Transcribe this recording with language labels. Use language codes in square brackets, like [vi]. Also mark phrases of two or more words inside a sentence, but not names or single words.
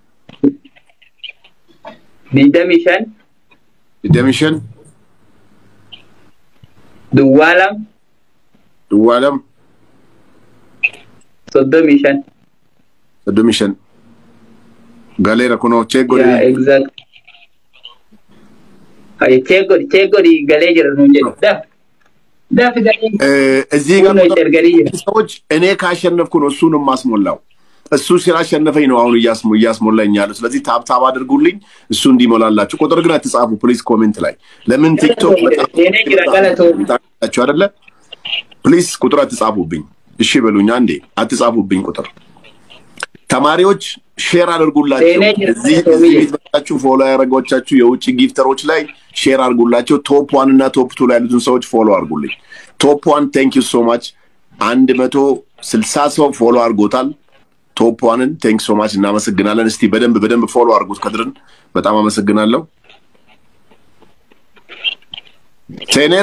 [om] 25. Duwwaa lama. 35. Galeera kunoo cheegodi. [en] Yeah, exact. [om] Ay cheegodi galee jira nuun jedhu. Daf galee. [am] እዚህ ጋር ሰዎች እኔ ካሸነፍኩ ነው እሱን ማስሞላው። እሱ ስላሸነፈኝ ነው አሁን እያስሞላኝ ያለው። ስለዚህ ታብ አድርጉልኝ እሱ እንዲሞላላችሁ። ቁጥር ግን አትጻፉ [en] please comment [am] ላይ። ለምን ቲክቶክ ታውቃላችሁ አይደለ? ፕሊዝ ቁጥር አትጻፉብኝ። እሺ በሉኝ አንዴ አትጻፉብኝ ቁጥር። ተማሪዎች ሼር አድርጉላችሁ። እዚህ ቤት መጣችሁ ፎሎ ያደረጓችሁ የውጭ ጊፍተሮች ላይ ሼር አድርጉላችሁ። ቶፕ 1 እና ቶፕ 2 ላይ ያሉትን ሰዎች ፎሎ አድርጉልኝ። ቶፕ 1 [en] thank you so much [am] 160 ሰው ፎሎ አድርጎታል። ቶፕ 1ን [en] thank so much [am] እናመሰግናለን። እስቲ በደንብ ፎሎ አድርጉት ከድርን በጣም አመሰግናለሁ። ሴኔራ